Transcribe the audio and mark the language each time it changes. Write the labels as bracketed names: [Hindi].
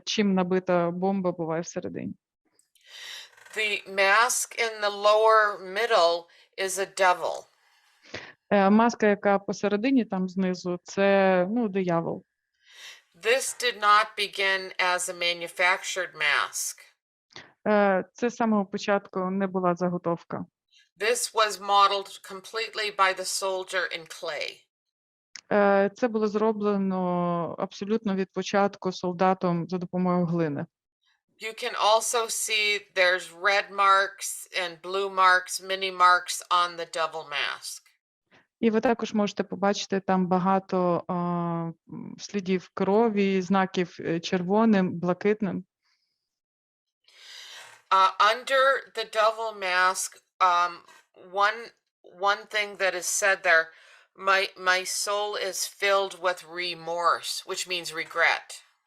[Ukrainian] Чим набита бомба буває всередині. [English] The mask in the lower middle is a devil. [Ukrainian] Маска, яка посередині, там знизу, це, диявол. [English] This did not begin as a manufactured mask. [Ukrainian] Це з самого початку не була заготовка. [English] This was modeled completely by the soldier in clay. [Ukrainian] Це було зроблено абсолютно від початку солдатом за допомогою глини. [English] You can also see there's red marks and blue marks, mini marks on the devil mask. [Ukrainian] І ви також можете побачити там багато слідів крові, знаків червоним, блакитним. [English] Under the devil mask, one thing that is said there, my soul is filled with remorse, which means regret.